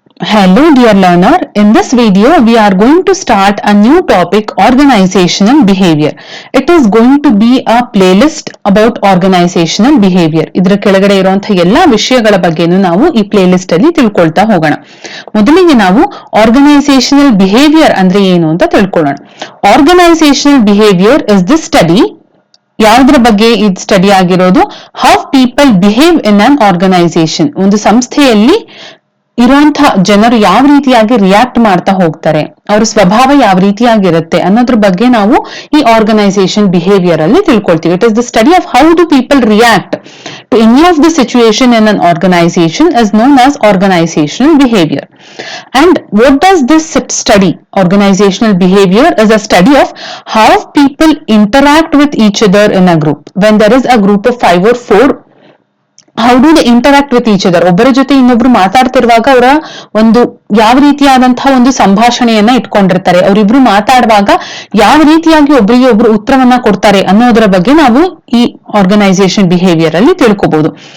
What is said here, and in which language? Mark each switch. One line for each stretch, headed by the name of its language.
English: Hello dear learner, in this video we are going to start a new topic, organizational behavior. It is going to be a playlist about organizational behavior.
Kannada: ಇದರ ಕೆಳಗಡೆ ಇರುವಂತಹ ಎಲ್ಲಾ ವಿಷಯಗಳ ಬಗ್ಗೆನೂ ನಾವು ಈ playlist ಅಲ್ಲಿ ತಿಳ್ಕೊಳ್ತಾ ಹೋಗೋಣ. ಮೊದಲಿಗೆ ನಾವು ಆರ್ಗನೈಸೇಷನಲ್ ಬಿಹೇವಿಯರ್ ಅಂದ್ರೆ ಏನು ಅಂತ ತಿಳ್ಕೊಳ್ಳೋಣ.
English: organisational behaviour is the study
Kannada: ಯಾವುದರ ಬಗ್ಗೆ ಇದು ಸ್ಟಡಿ ಆಗಿರೋದು
English: How people behave in an organisation.
Kannada: ಒಂದು ಸಂಸ್ಥೆಯಲ್ಲಿ ಇರುವಂತಹ ಜನರು ಯಾವ ರೀತಿಯಾಗಿ ರಿಯಾಕ್ಟ್ ಮಾಡ್ತಾ ಹೋಗ್ತಾರೆ, ಅವರ ಸ್ವಭಾವ ಯಾವ ರೀತಿಯಾಗಿರುತ್ತೆ ಅನ್ನೋದ್ರ ಬಗ್ಗೆ ನಾವು ಈ ಆರ್ಗನೈಸೇಷನ್ ಬಿಹೇವಿಯರ್ ಅಲ್ಲಿ ತಿಳ್ಕೊಳ್ತೀವಿ.
English: It is the study of how do people react to any of the situation in an organisation is known as organisational behaviour. And what does this study, organizational behavior, is a study of how people interact with each other in a group. When there is a group of 5 or 4, how do they interact with each other,
Kannada: ಒಬ್ಬರ ಜೊತೆ ಇನ್ನೊಬ್ರು ಮಾತಾಡ್ತಿರುವಾಗ ಅವರ ಒಂದು ಯಾವ ರೀತಿಯಾದಂತಹ ಒಂದು ಸಂಭಾಷಣೆಯನ್ನ ಇಟ್ಕೊಂಡಿರ್ತಾರೆ, ಅವರಿಬ್ರು ಮಾತಾಡುವಾಗ ಯಾವ ರೀತಿಯಾಗಿ ಒಬ್ಬರಿಗೆ ಒಬ್ರು ಉತ್ತರವನ್ನ ಕೊಡ್ತಾರೆ ಅನ್ನೋದರ ಬಗ್ಗೆ ನಾವು ಈ ಆರ್ಗನೈಸೇಷನ್ ಬಿಹೇವಿಯರ್ ಅಲ್ಲಿ ತಿಳ್ಕೊಬಹುದು.